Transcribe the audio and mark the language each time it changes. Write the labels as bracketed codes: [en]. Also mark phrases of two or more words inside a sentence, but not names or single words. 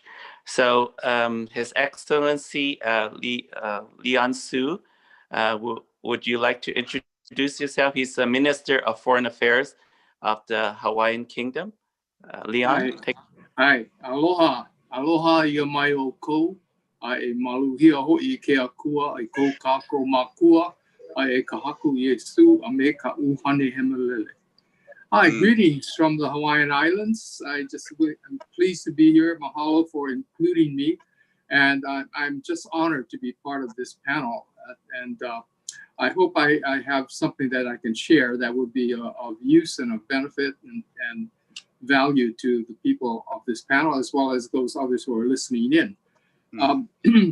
[en] So His Excellency Leon Su, would you like to introduce yourself? He's the Minister of Foreign Affairs of the Hawaiian Kingdom. Leon, [haw] Hi, aloha, aloha ia mai o kou, ai maluhia ho'i ke akua, ai kou kako makua, ai ka haku Yesu, a me ka uhane hemalele. [en] Hi, greetings from the Hawaiian Islands. I'm pleased to be here. Mahalo for including me. And I'm just honored to be part of this panel. And I hope I have something that I can share that would be of use and of benefit and value to the people of this panel, as well as those others who are listening in.